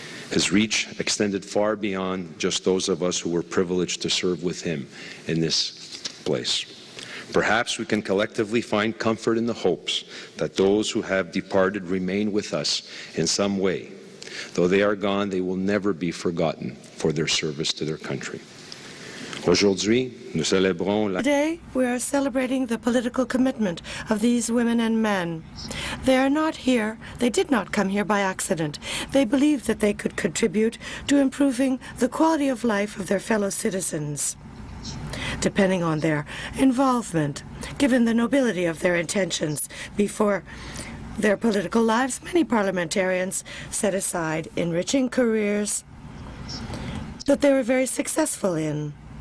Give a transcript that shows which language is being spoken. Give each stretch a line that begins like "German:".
English: His reach extended far beyond just those of us who were privileged to serve with him in this place. Perhaps we can collectively find comfort in the hopes that those who have departed remain with us in some way. Though they are gone, they will never be forgotten for their service to their country.
French: Aujourd'hui, nous célébrons la...
English: Today, we are celebrating the political commitment of these women and men. They are not here. They did not come here by accident. They believed that they could contribute to improving the quality of life of their fellow citizens. Depending on their involvement, given the nobility of their intentions before their political lives, many parliamentarians set aside enriching careers that they were very successful in.